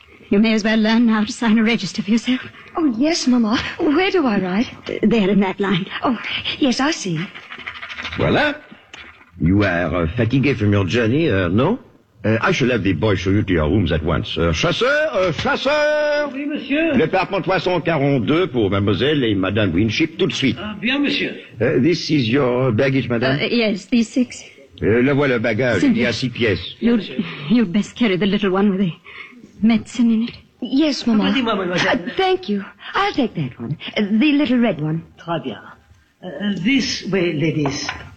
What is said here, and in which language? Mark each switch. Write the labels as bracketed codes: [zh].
[en] You may as well learn now to sign a register for yourself. Oh, yes, Mama. Where do I write? There in that line. Oh, yes, I see. [fr] Voilà. [en] You are fatigued from your journey, no? I shall have the boy show you to your rooms at once. [fr] Chasseur! Oui, monsieur. Department 342 pour mademoiselle et madame Winship, tout de suite. Bien, monsieur. [en] This is your baggage, madame? Yes, these six. [fr] Le voilà, bagage. Il y a six pièces. [en] You'd best carry the little one with the medicine in it. Yes, Mama. Thank you. I'll take that one. The little red one. [fr] Très bien. [en] This way, ladies.